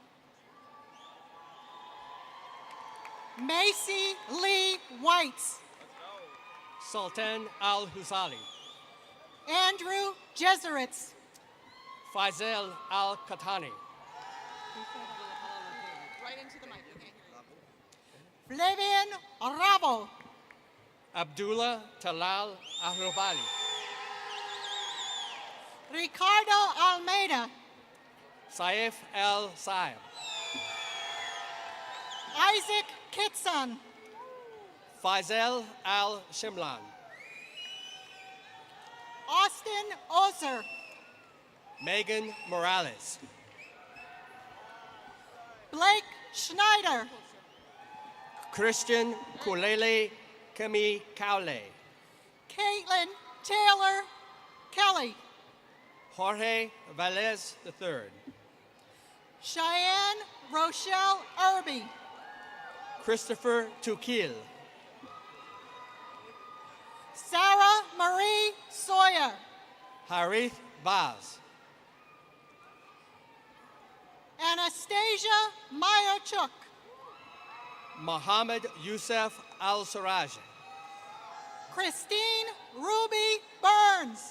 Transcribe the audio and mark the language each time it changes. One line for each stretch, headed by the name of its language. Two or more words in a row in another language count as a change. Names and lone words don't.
English: Macy Lee Whites. Sultan Al-Husali. Andrew Jeseritz. Faisal Al-Katani. Right into the mic, okay? Flavian Rabo. Abdullah Talal Ahrubali. Ricardo Almeida. Saif El-Saib. Isaac Kitson. Faisal Al-Shimlan. Austin Oser. Megan Morales. Blake Schneider. Christian Kulele Kemi Kaule. Caitlin Taylor Kelly. Jorge Velez III. Cheyenne Rochelle Irby. Christopher Tukil. Sarah Marie Sawyer. Harith Vaz. Anastasia Mayerchuk. Mohammed Youssef Al-Saraji. Christine Ruby Burns.